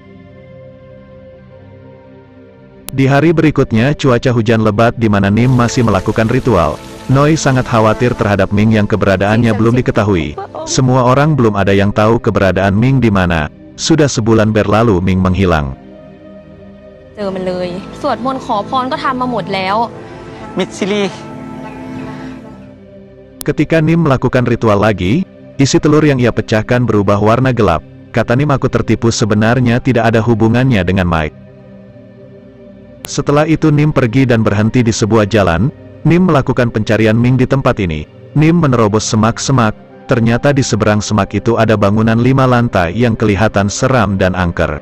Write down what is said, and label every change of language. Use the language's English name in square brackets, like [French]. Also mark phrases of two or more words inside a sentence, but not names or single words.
[Indonesian] Di hari berikutnya cuaca hujan lebat di mana Nim masih melakukan ritual. Noi sangat khawatir terhadap Ming yang keberadaannya belum diketahui. Semua orang belum ada yang tahu keberadaan Ming di mana. Sudah sebulan berlalu Ming menghilang. [Thai] เจอมันเลยสวดมนต์ขอพรก็ทำมาหมดแล้ว มิดซิลี [Indonesian] Ketika Nim melakukan ritual lagi, isi telur yang ia pecahkan berubah warna gelap. Kata Nim aku tertipu, sebenarnya tidak ada hubungannya dengan Mike. Setelah itu Nim pergi dan berhenti di sebuah jalan. Nim melakukan pencarian Ming di tempat ini. Nim menerobos semak-semak, ternyata di seberang semak itu ada bangunan 5 lantai yang kelihatan seram dan angker.